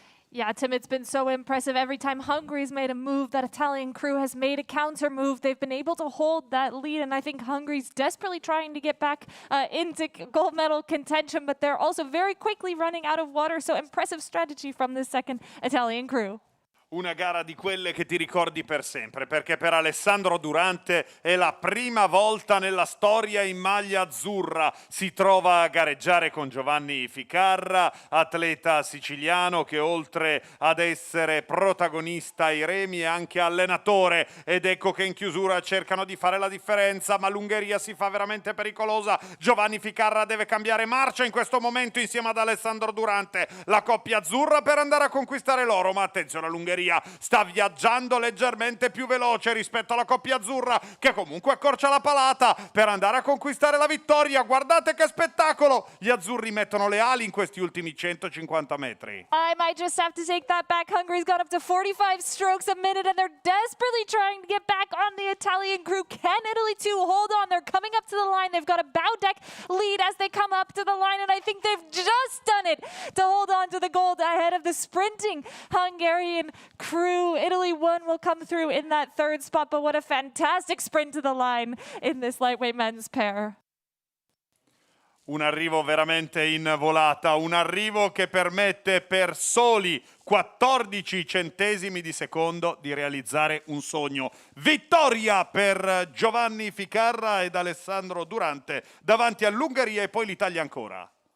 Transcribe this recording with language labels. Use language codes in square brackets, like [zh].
[en] Yeah, Tim, it's been so impressive. Every time Hungary's made a move, that Italian crew has made a counter move. They've been able to hold that lead, and I think Hungary's desperately trying to get back into gold medal contention, but they're also very quickly running out of water, so impressive strategy from this second Italian crew. [it] Una gara di quelle che ti ricordi per sempre, perché per Alessandro Durante è la prima volta nella storia in maglia azzurra. Si trova a gareggiare con Giovanni Ficarra, atleta siciliano che oltre ad essere protagonista ai remi è anche allenatore, ed ecco che in chiusura cercano di fare la differenza, ma l'Ungheria si fa veramente pericolosa. Giovanni Ficarra deve cambiare marcia in questo momento insieme ad Alessandro Durante, la coppia azzurra, per andare a conquistare l'oro. Ma attenzione, l'Ungheria sta viaggiando leggermente più veloce rispetto alla coppia azzurra, che comunque accorcia la palata per andare a conquistare la vittoria. Guardate che spettacolo! Gli azzurri mettono le ali in questi ultimi 150 metri. [en] I might just have to take that back. Hungary's got up to 45 strokes a minute, and they're desperately trying to get back on the Italian crew. Can Italy too hold on? They're coming up to the line. They've got a bow deck lead as they come up to the line, and I think they've just done it to hold on to the gold ahead of the sprinting Hungarian crew. Italy 1 will come through in that third spot, but what a fantastic sprint to the line in this lightweight men's pair. [it] Un arrivo veramente in volata, un arrivo che permette per soli 14 centesimi di secondo di realizzare un sogno. Vittoria per Giovanni Ficarra ed Alessandro Durante davanti all'Ungheria e poi l'Italia ancora.